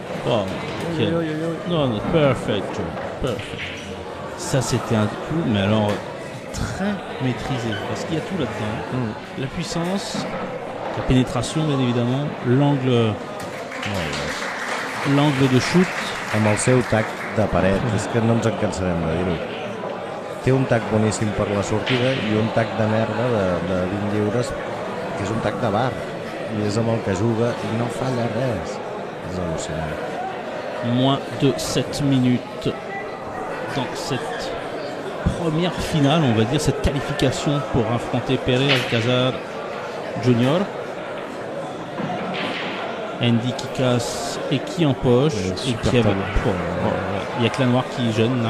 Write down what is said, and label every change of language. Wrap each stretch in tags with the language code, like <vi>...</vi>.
<en>Oh, non, perfect, Joe. Perfect.</en> <fr>Ça, c'était un coup, mais alors très maîtrisé. Parce qu'il y a tout là-dedans. La puissance, la pénétration, bien évidemment, l'angle de shoot.</fr> <ca>Amb el seu tac de paret, és que no ens en cansarem de dir-ho. Té un tac boníssim per la sortida i un tac de merda de 20 lliures, que és un tac de bar. I és amb el que juga i no falla res. És al·lucinant.</ca> <fr>Moins de 7 minutes dans cette première finale, on va dire, cette qualification pour affronter Pere Alcázar Junior. Andy qui casse et qui empoche. Et qui avait... Il n'y a que la noire qui gêne là.</fr>